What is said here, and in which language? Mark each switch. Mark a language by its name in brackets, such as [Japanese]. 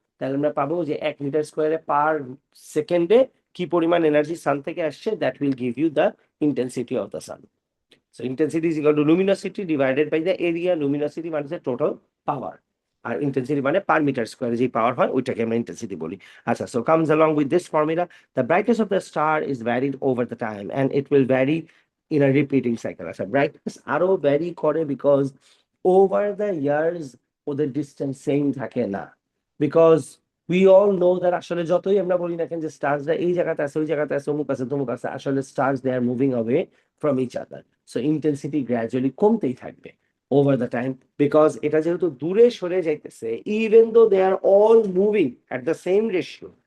[Bangla] তাহলে আমরা পাবো যে 1 মিটার স্কোয়ারে পার সেকেন্ডে কি পরিমাণ এনার্জি সান থেকে আসছে, [English] That will give you the intensity of the sun. So intensity is equal to luminosity divided by the area. [Bangla] Luminosity মানে টোটাল পাওয়ার, আর ইন্টেন্সিটি মানে পার মিটার স্কোয়ারে যে পাওয়ার হয় ওইটাকে আমরা ইন্টেন্সিটি বলি। [English] আচ্ছা, so comes along with this formula, the brightness of the star is varied over the time and it will vary in a repeating cycle. [Bangla] আচ্ছা, ব্রাইটনেস আরো ভ্যারি করে বিকজ [English] over the years [Bangla] ওদের distance same থাকে না। [English] because we all know that [Bangla] আসলে যতই আমরা বলি না কেন যে স্টার্সরা এই জায়গাতে আছে, ওই জায়গাতে আছে, অমুক আছে, তমুক আছে, আসলে [English] Stars they are moving away from each other. So intensity gradually [Bangla] কমতেই থাকবে [English] over the time, because [Bangla] এটা যেহেতু দূরে সরে যাইতেছে, [English] even though they are all moving at the same ratio